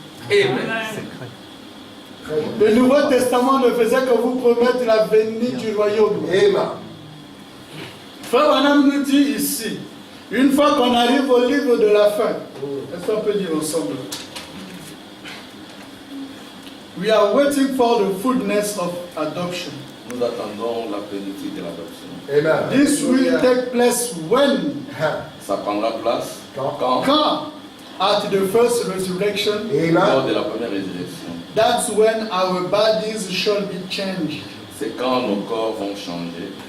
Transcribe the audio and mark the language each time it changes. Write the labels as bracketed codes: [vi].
[fr] Amen. Le Nouveau Testament ne faisait que vous promettre la venue du royaume. Frère Branham nous dit ici, une fois qu'on arrive au livre de la fin, est-ce qu'on peut dire ensemble? [en] We are waiting for the fullness of adoption. [fr] Nous attendons la plénitude de l'adoption. [en] This will take place when? [fr] Ça prendra place Quand? [en] At the first resurrection. [fr] lors de la première résurrection. [en] That's when our bodies shall be changed. [fr] C'est quand nos corps vont changer